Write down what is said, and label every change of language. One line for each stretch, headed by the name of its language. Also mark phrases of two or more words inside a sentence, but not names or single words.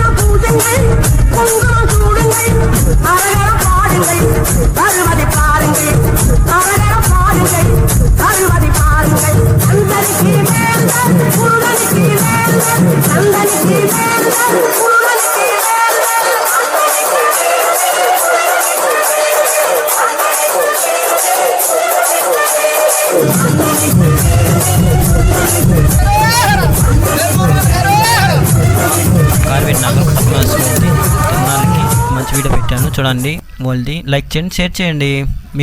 Tamil: பூசுங்கள் குங்குமம் சூடுங்கள் அரகர பாடுங்கள் அறுவதை பாருங்கள் அரகர பாடுங்கள் அறுவதை பாருங்கள் சந்தனிக்கு மேல முருகனுக்கு மேல சந்தனிக்கு மேல முருகனுக்கு
Telugu: కార్వేట్ నగర్ పద్మాసి ఉంది తిరునాళ్ళకి మంచి వీడియో పెట్టాను చూడండి వాళ్ళది లైక్ చేయండి షేర్ చేయండి మీకు